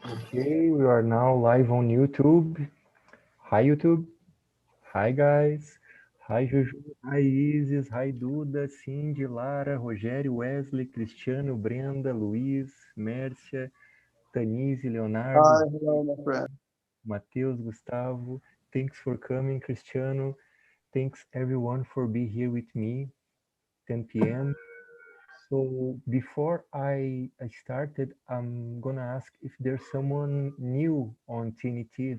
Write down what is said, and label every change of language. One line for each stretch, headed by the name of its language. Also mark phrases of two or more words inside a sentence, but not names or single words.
English: Okay, we are now live on YouTube. Hi, YouTube. Hi, guys. Hi, Juju. Hi, Isis. Hi, Duda, Cindy, Lara, Rogério, Wesley, Cristiano, Brenda, Luiz, Mércia, Tanise, Leonardo, Hi, hello, my friend. Matheus, Gustavo. Thanks for coming, Cristiano. Thanks, everyone, for being here with me, 10 p.m. So before I started, I'm gonna ask if there's someone new on TNT.